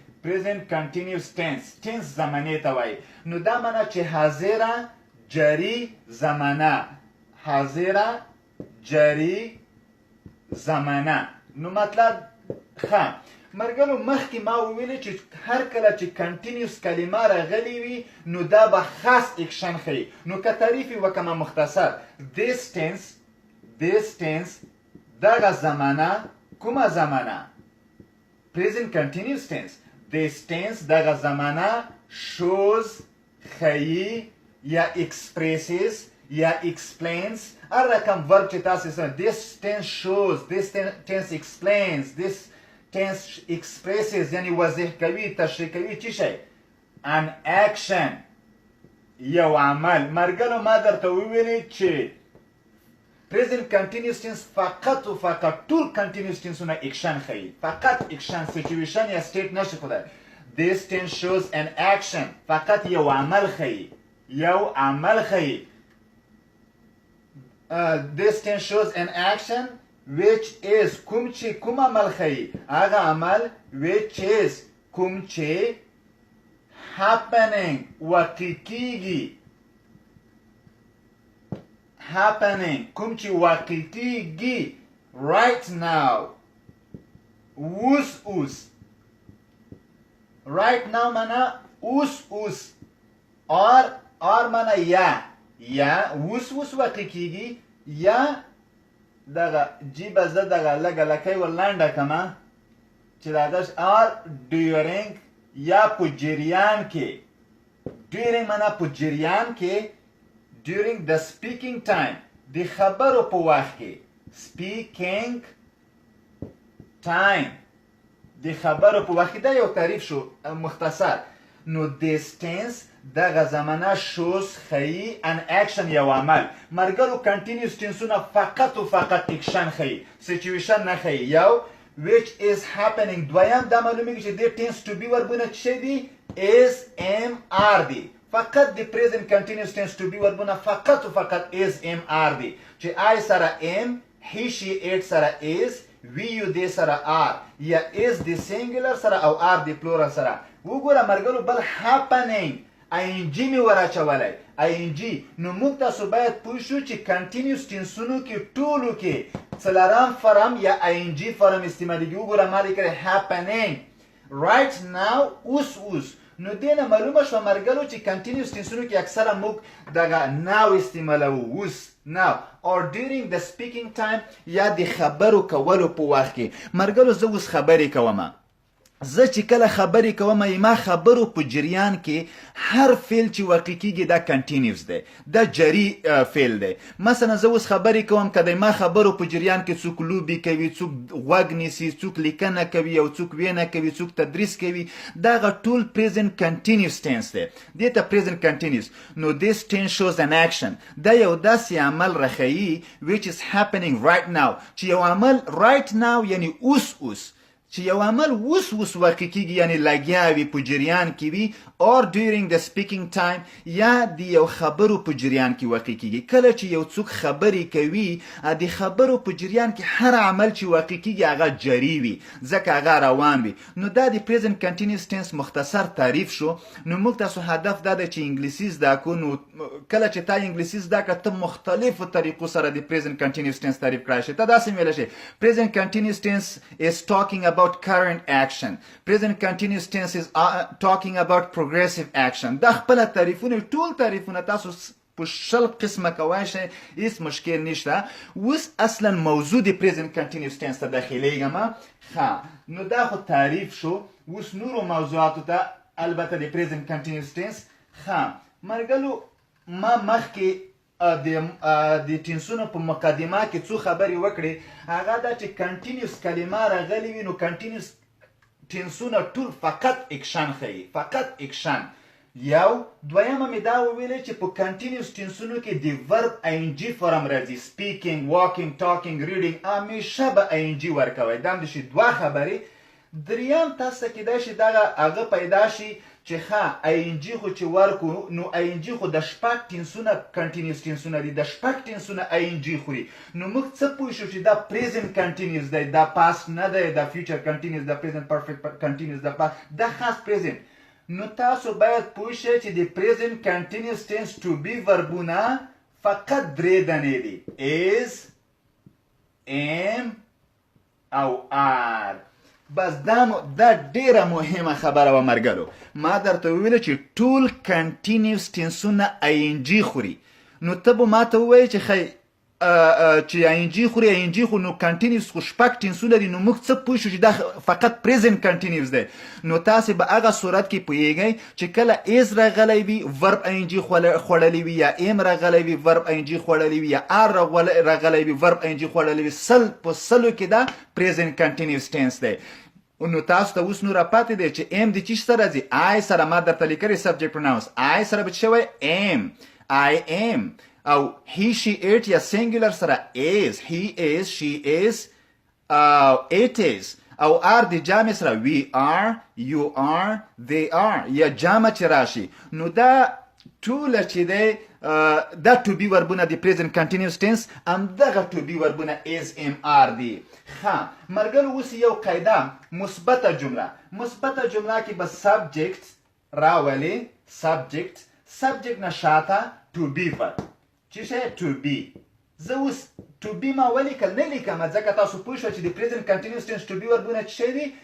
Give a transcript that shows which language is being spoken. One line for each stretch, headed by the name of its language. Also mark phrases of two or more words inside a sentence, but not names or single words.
English: present continuous tense
Pashto: زمانې ته وایي. نو دا معنی چې حاضره جاري زمانه، حاضره جاري زمانه. نو مطلب ښه مرګلو مخکې ما وویلې چې هر کله چې کنټینیوس کلمه راغلې وي نو دا به خاص اکشن ښیي. نو که تعریف یې وکړم مختصر،
English: this tense
Pashto: دغه زمانه، کومه زمانه؟
English: present continuous tense. this tense
Pashto: دغه زمانه shows ښیي یا expresses یا explains هر رقم ورب چې تاسې سره.
English: this tense shows، this tense explains، this tense expresses
Pashto: یعنی واضح کوي، تشریح کوي چی شی؟
English: an action،
Pashto: یو عمل. مرګلو ما درته وویلې چې
English: present continuous tense
Pashto: فقط و فقط ټول continuous tenseونه اکشن ښیي فقط اکشن سچویشن یا state نشي ښودلی
English: this tense shows an action
Pashto: فقط یو عمل ښیي
English: this tense shows an action which is
Pashto: کوم عمل ښیي هغه عمل
English: which is
Pashto: کوم چې happening واقع کیږي happening کوم چې واقع کیږي
English: right now
Pashto: اوس
English: right now
Pashto: معنا اوس or معنا یا اوس واقع کیږي یا دغه جیبه زه دغه لږه لکۍ ورلنډه کمه چې دغه
English: or during
Pashto: یا په جریان کې during معنا په جریان کې
English: during the speaking time
Pashto: د خبرو په وخت کې speaking time د خبرو په وخت کې دا یو تعریف شو مختصر نو
English: this tense
Pashto: دغه زمانه shows ښیي
English: an action
Pashto: یو عمل مرګرو continuous tenseونه فقط و فقط اکشن ښیي situation نه ښیي یو
English: which is happening
Pashto: دویم دا معلومیږي چې دې tense
English: to be
Pashto: وربونه څه شی دي
English: is am are
Pashto: دي فقط د
English: present continuous tense to be
Pashto: وربونه فقط و فقط
English: is am are
Pashto: دي چې I سره am
English: he she it
Pashto: سره is
English: we you they
Pashto: سره are یا is د singular سره او are د plural سره وګوره مرګلو بل happening ing می وراچولی ing نو موږ تاسو باید پوه شو چې continuous tenseونو کې ټولو کې څلورم فرم یا ing فرم استعمالیږي وګوره ما لیکلی
English: happening right now
Pashto: اوس نو دې نه معلومه شوه مرګلو چې continuous tenseونو کې اکثره موږ دغه now استعمالوو اوس
English: now or during the speaking time
Pashto: یا د خبرو کولو په وخت کې مرګلو زه اوس خبرې کومه زه چې کله خبرې کوم ما خبرو په جریان کې هر فعل چې واقع کیږي دا کنټینیوس دی دا جری فعل دی مثلا زه اوس خبرې کوم که د ما خبرو په جریان کې څوک لوبې کوي څوک غوږ نیسي څوک لیکنه کوي او څوک وینه کوي څوک تدریس کوي دغه ټول
English: present continuous tense
Pashto: دی دې ته
English: present continuous
Pashto: نو
English: this tense shows an action
Pashto: دا یو داسې عمل راښیي
English: which is happening right now
Pashto: چې یو عمل
English: right now
Pashto: یعنی اوس چې یو عمل اوس واقع کیږي یعنی لګیا وي په جریان کې وي
English: or during the speaking time
Pashto: یا د یو خبرو په جریان کې واقع کیږي کله چې یو څوک خبرې کوي د خبرو په جریان کې هر عمل چې واقع کیږي هغه جری وي ځکه هغه روان وي نو دا د
English: present continuous tense
Pashto: مختصر تعریف شو نو موږ تاسو هدف دا دی چې انګلیسي زده کړو نو کله چې تا انګلیسي زده کړه ته مختلفو طریقو سره د
English: present continuous tense
Pashto: تعریف کړای شي ته داسې ویلی شي
English: present continuous tense is talking about current action present continuous tense is talking about progressive action
Pashto: دا خپل تعریفونه ټول تعریفونه تاسو په شل قسمه کوای شئ هیڅ مشکل نشته اوس اصلا موضوع د
English: present continuous tense
Pashto: ته داخلیږم نو دا خو تعریف شو اوس نورو موضوعاتو ته البته د
English: present continuous tense
Pashto: مرګلو ما مخکې د ټینسونو په مقدمه کې څو خبرې وکړې هغه دا چې کنټینیوس کلمه راغلې وي نو کنټینیوس ټینسونه ټول فقط اکشن ښیي فقط اکشن یو دویمه مې دا وویلې چې په کنټینیوس ټینسونو کې د ورب ing فرم راځي
English: speaking walking talking reading
Pashto: همیشه به ing ورکوئ دا هم د شي دوه خبرې دریم تاسو ته کیدای شي دغه هغه پیدا شي چې ing خو چې ورکو نو ing خو د شپږ ټینسونه کنټینیوس ټینسونه دي د شپږ ټینسونه ing خوري نو موږ څه پوه شو چې دا
English: present continuous
Pashto: دی دا past نه دی دا
English: future continuous
Pashto: دا
English: present perfect continuous
Pashto: دا past دا خاص present نو تاسو باید پوه شئ چې د
English: present continuous tense to be
Pashto: وربونه فقط درې دانې دي is am او are بس دا ډیره مهمه خبره و مرګلو ما درته وویله چې ټول کنټینیوس ټینسونه ing خوري نو ته به ما ته ووایې چې ing خوري ing خو نو کنټینیوس خو شپږ ټینسونه دي نو موږ څه پوه شو چې دا فقط
English: present continuous
Pashto: دی نو تاسې به هغه صورت کې پوهیږئ چې کله is راغلی وي ورب ing خوړلی وي یا am راغلی وي ورب ing خوړلی وي یا are راغلی وي ورب ing خوړلی وي سل په سلو کې دا
English: present continuous tense
Pashto: دی نو تاسو ته اوس نو راپاتې دی چې am د چی سره راځي I سره ما درته لیکلی
English: subject pronouns
Pashto: I سره به څه شوی am
English: I am
Pashto: او
English: he she it
Pashto: یا singular سره is
English: he is she is it is
Pashto: او are د جامع سره
English: we are you are they are
Pashto: یا جامع چې راشي نو دا ټوله چې دی دا
English: to be
Pashto: وربونه د
English: present continuous tense
Pashto: همدغه
English: to be
Pashto: وربونه
English: is am are
Pashto: دي ښه مرګلو اوس یو قاعده مثبته جمله کې به subject راولي subject نه شاته
English: to be verb
Pashto: چې شی
English: to be
Pashto: زه اوس
English: to be
Pashto: ما ولیکل نه لیکم ځکه تاسو پوه شئ چې د
English: present continuous tense to be
Pashto: وربونه څه شی دي